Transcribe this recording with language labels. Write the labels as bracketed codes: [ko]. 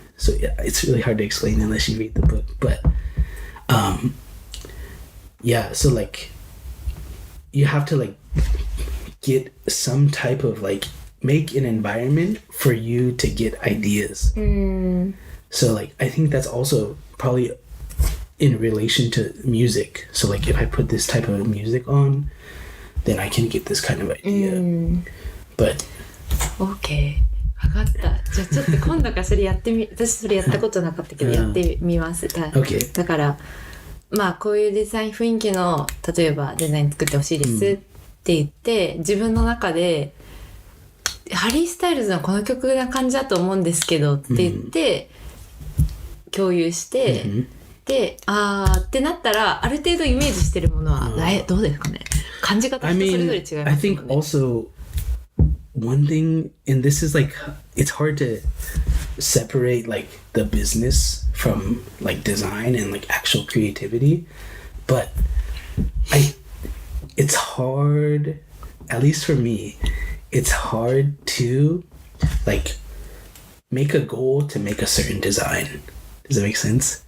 [en] So yeah, it's really hard to explain unless you read the book. But yeah, so like you have to like get some type of like make an environment for you to get ideas. So like I think that's also probably in relation to music. So like if I put this type of music on, then I can get this kind of idea. But [ja] OK、 分かった。じゃあちょっと今度からそれやってみ、私それやったことなかったけどやってみます。 OK。だからまあこういうデザイン雰囲気の例えばデザイン作ってほしいですって言って、自分の中でハリー・スタイルズのこの曲な感じだと思うんですけどって言って、共有して、で、ってなったら、ある程度イメージしてるものは、どうですかね。感じ方人それぞれ違いますよね。 [en] I think also one thing, and this is like, it's hard to separate like the business from like design and like actual creativity, but it's hard, at least for me, it's hard to like make a goal to make a certain design. Does that make sense?